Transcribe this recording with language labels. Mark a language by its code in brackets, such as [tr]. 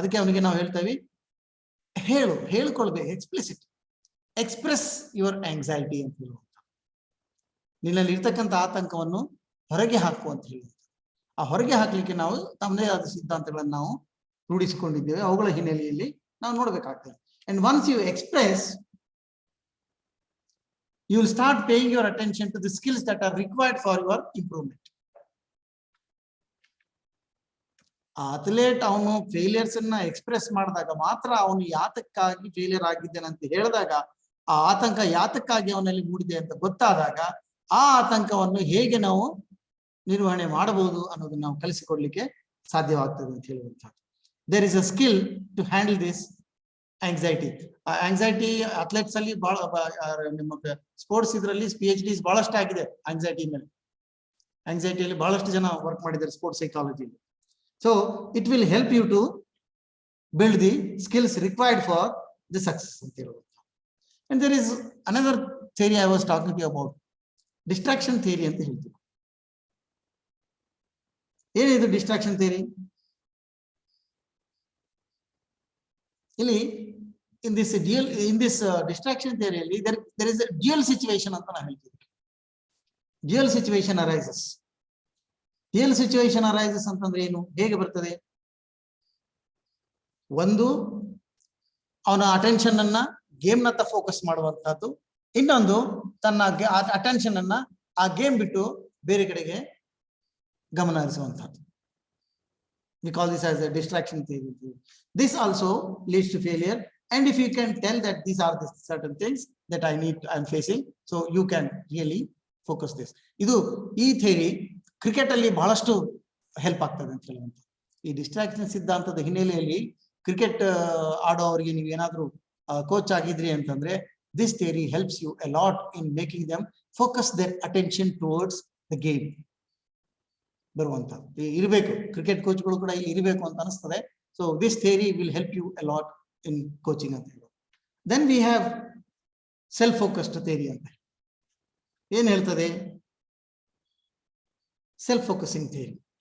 [kn] ಅದಕ್ಕೆ ಅವನಿಗೆ ನಾವು ಹೇಳ್ತೇವೆ, ಹೇಳ್ಕೊಳ್ಬೇಕು, [en] explicit express your anxiety [kn] ಅಂತ ಹೇಳುವಂತ. ನಿನ್ನಲ್ಲಿ ಇರ್ತಕ್ಕಂಥ ಆತಂಕವನ್ನು ಹೊರಗೆ ಹಾಕು ಅಂತ ಹೇಳುವಂತ. ಆ ಹೊರಗೆ ಹಾಕ್ಲಿಕ್ಕೆ ನಾವು ತಮ್ಮದೇ ಆದ ಸಿದ್ಧಾಂತಗಳನ್ನು ನಾವು ರೂಢಿಸಿಕೊಂಡಿದ್ದೇವೆ. ಅವುಗಳ ಹಿನ್ನೆಲೆಯಲ್ಲಿ ನಾವು ನೋಡ್ಬೇಕಾಗ್ತದೆ. [en] And once you express, you will start paying your attention to the skills that are required for your improvement. [kn] Athlete ಅವನು ಫೇಲಿಯರ್ಸ್ ಅನ್ನ ಎಕ್ಸ್ಪ್ರೆಸ್ ಮಾಡಿದಾಗ ಮಾತ್ರ ಅವನು ಯಾತಕ್ಕಾಗಿ ಫೇಲಿಯರ್ ಆಗಿದ್ದೇನೆ ಅಂತ ಹೇಳಿದಾಗ, ಆ ಆತಂಕ ಯಾತಕ್ಕಾಗಿ ಅವನಲ್ಲಿ ಮೂಡಿದೆ ಅಂತ ಗೊತ್ತಾದಾಗ ಆ ಆತಂಕವನ್ನು ಹೇಗೆ ನಾವು ನಿರ್ವಹಣೆ ಮಾಡಬಹುದು ಅನ್ನೋದನ್ನ ನಾವು ಕಲಿಸಿಕೊಡ್ಲಿಕ್ಕೆ ಸಾಧ್ಯವಾಗ್ತದೆ ಅಂತ ಹೇಳುವಂಥದ್ದು. [en] There is a skill to handle this anxiety. [kn] Anxiety athletes ಅಲ್ಲಿ ಬಹಳ, ನಿಮ್ಮ ಸ್ಪೋರ್ಟ್ಸ್ ಇದರಲ್ಲಿ PhDs ಬಹಳಷ್ಟು ಆಗಿದೆ ಆಂಗ್ಸೈಟಿ ಮೇಲೆ. ಆಂಗ್ಸೈಟಿಯಲ್ಲಿ ಬಹಳಷ್ಟು ಜನ ವರ್ಕ್ ಮಾಡಿದ್ದಾರೆ sports ಸೈಕಾಲಜಿಯಲ್ಲಿ. [en] so it will help you to build the skills required for the success [kn] ಅಂತ ಹೇಳುವಂಥ. [en] and there is another theory I was talking to about, distraction theory [kn] ಅಂತ ಹೇಳ್ತೀವಿ. ಏನಿದು ಡಿಸ್ಟ್ರಾಕ್ಷನ್ ಥಿಯರಿ? [en] ಇಲ್ಲಿ in this distraction theory, there is a dual situation [kn] ಅಂತ ನಾವು ಹೇಳ್ತೀವಿ. [en] Dual situation arises. Dual situation arises [kn] ಅಂತಂದ್ರೆ ಏನು, ಹೇಗೆ ಬರ್ತದೆ? ಒಂದು, ಅವನ ಅಟೆನ್ಷನ್ ಅನ್ನ ಗೇಮ್ ನತ್ತ ಫೋಕಸ್ ಮಾಡುವಂತಹದ್ದು. ಇನ್ನೊಂದು, ತನ್ನ ಅಟೆನ್ಷನ್ ಅನ್ನ ಆ ಗೇಮ್ ಬಿಟ್ಟು ಬೇರೆ ಕಡೆಗೆ ಗಮನ ಹರಿಸುವಂತಹದ್ದು. [en] We call this as a distraction theory. This also leads to failure. And if you can tell that these are the certain things that I'm facing, so you can really focus this. [kn] ಇದು ಈ theory cricket ಅಲ್ಲಿ ಬಹಳಷ್ಟು help ಆಗ್ತದೆ ಅಂತ ಹೇಳುವಂತ. ಈ distraction ಸಿದ್ಧಾಂತದ ಹಿನ್ನೆಲೆಯಲ್ಲಿ ಕ್ರಿಕೆಟ್ ಆಡೋವರಿಗೆ ನೀವು ಏನಾದ್ರೂ ಕೋಚ್ ಆಗಿದ್ರಿ ಅಂತಂದ್ರೆ, [en] this theory helps you a lot in making them focus their attention towards the game. [kn] ಬರುವಂತ ಇರಬೇಕು, ಕ್ರಿಕೆಟ್ ಕೋಚ್ಗಳು ಕೂಡ ಇಲ್ಲಿ ಇರಬೇಕು ಅಂತ ಅನಿಸ್ತದೆ. [en] so this theory will help you a lot in coaching [kn] ಅಂತ ಹೇಳೋದು. [en] Then we have self focused theory ಅಂತ. [kn] ಏನ್ ಹೇಳ್ತದೆ [en] Self focusing theory?